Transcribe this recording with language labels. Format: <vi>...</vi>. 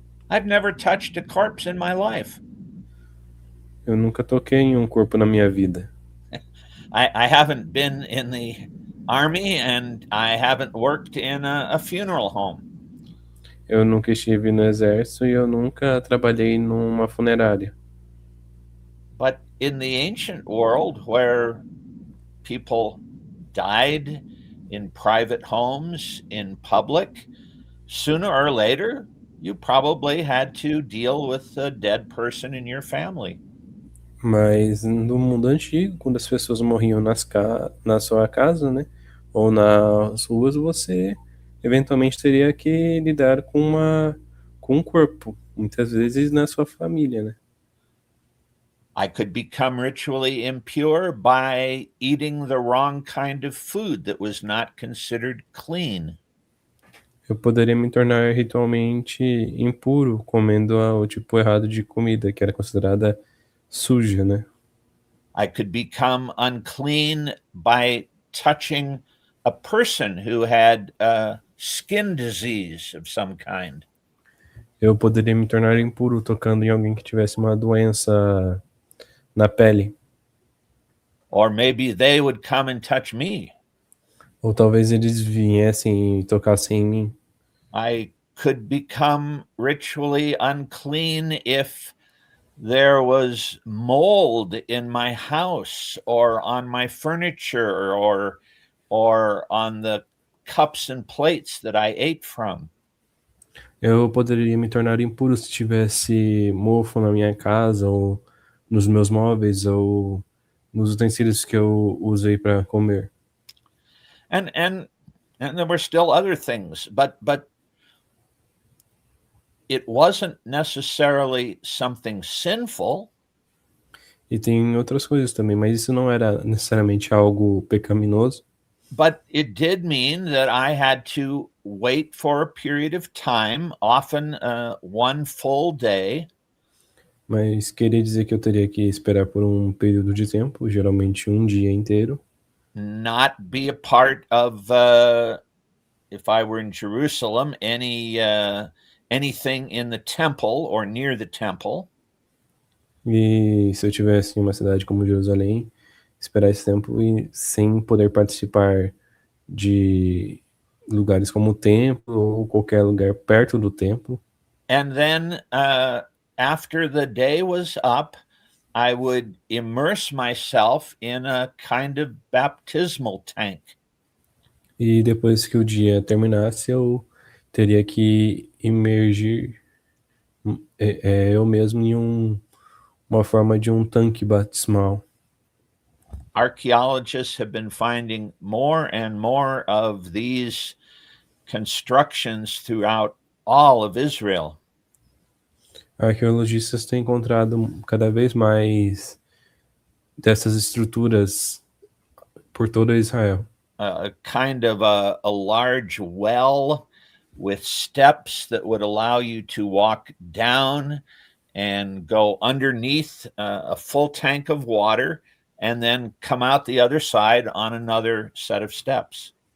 <en>I've never touched a corpse in my life.</en> <pt>Eu nunca toquei em um corpo na minha vida.</pt> <en>I haven't been in the army and I haven't worked in a funeral home.</en> <pt>Eu nunca estive no exército e eu nunca trabalhei numa funerária.</pt> <en>But in the ancient world where people died in private homes, in public, sooner or later, you probably had to deal with a dead person in your family.</en> <pt>Mas no mundo antigo, quando as pessoas morriam na sua casa, né, ou nas ruas, você eventualmente teria que lidar com um corpo, muitas vezes na sua família, né?</pt> <en>I could become ritually impure by eating the wrong kind of food that was not considered clean.</en> <pt>Eu poderia me tornar ritualmente impuro comendo o tipo errado de comida, que era considerada suja, né?</pt> <en>I could become unclean by touching a person who had a skin disease of some kind.</en> <pt>Eu poderia me tornar impuro tocando em alguém que tivesse uma doença na pele.</pt> <en>Or maybe they would come and touch me.</en> <pt>Ou talvez eles viessem e tocassem em mim.</pt> <en>I could become ritually unclean if there was mold in my house or on my furniture or on the cups and plates that I ate from.</en> <pt>Eu poderia me tornar impuro se tivesse mofo na minha casa, ou nos meus móveis, ou nos utensílios que eu usei para comer.</pt> <en>And there were still other things, but it wasn't necessarily something sinful.</en> <pt>E tem outras coisas também, mas isso não era necessariamente algo pecaminoso.</pt> <en>But it did mean that I had to wait for a period of time, often one full day,</en> <pt>Mas queria dizer que eu teria que esperar por um período de tempo, geralmente um dia inteiro,</pt> <en>not be a part of, if I were in Jerusalem, anything in the temple or near the temple.</en> <pt>e se eu tivesse em uma cidade como Jerusalém, esperar esse tempo e sem poder participar de lugares como o templo ou qualquer lugar perto do templo.</pt> <en>And then after the day was up, I would immerse myself in a kind of baptismal tank.</en> <pt>E depois que o dia terminasse, eu teria que imergir eu mesmo em uma forma de um tanque batismal.</pt> <en>Archaeologists have been finding more and more of these constructions throughout all of Israel.</en> <pt>Arqueologistas têm encontrado cada vez mais dessas estruturas por todo Israel.</pt> <en>A kind of a large well with steps that would allow you to walk down and go underneath a full tank of water and then come out the other side on another set of steps.</en>